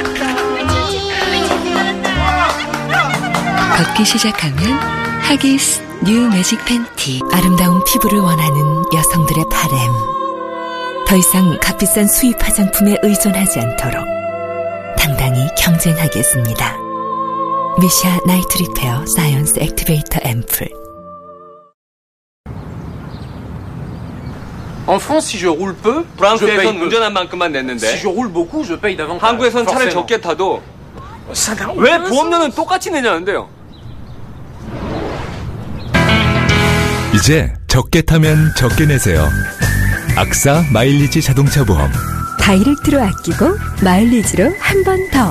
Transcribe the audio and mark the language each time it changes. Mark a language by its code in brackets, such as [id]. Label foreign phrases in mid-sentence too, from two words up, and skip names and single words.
[ko] 걷기 시작하면 하기스 뉴 매직 팬티. 아름다운 피부를 원하는 여성들의 바램. 더 이상 값비싼 수입 화장품에 의존하지 않도록 당당히 경쟁하겠습니다. 미샤 나이트 리페어 사이언스 액티베이터 앰플. [fr] En France, si je roule peu, [ko] 프랑스에선 운전한 만큼만 냈는데 [fr] si je roule beaucoup, je paye davantage. [ko] 한국에선 차를 적게 타도 왜 보험료는 똑같이 내냐는데요. 이제 적게 타면 적게 내세요. 악사 마일리지 자동차 보험. 다이렉트로 아끼고 마일리지로 한 번 더.